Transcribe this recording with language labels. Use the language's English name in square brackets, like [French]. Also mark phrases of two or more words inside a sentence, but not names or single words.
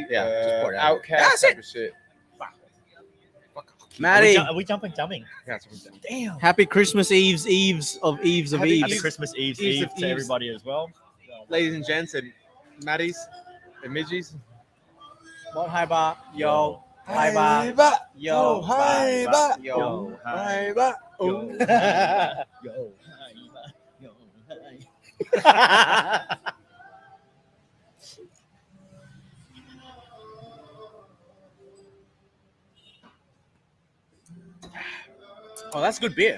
[English] Yeah, just pour it out. Outkast That's type of shit. Maddie, Are we jumping? Yeah, something. Damn. happy Christmas Eves of Happy Eves. Happy Christmas Eves Eve to of Eves. everybody as well. Ladies and gents and Maddies and Midgies. What hi ba? Yo. Hi ba. Yo. Hi ba. Yo. Hi ba. Oh. Yo. Oh, that's good beer.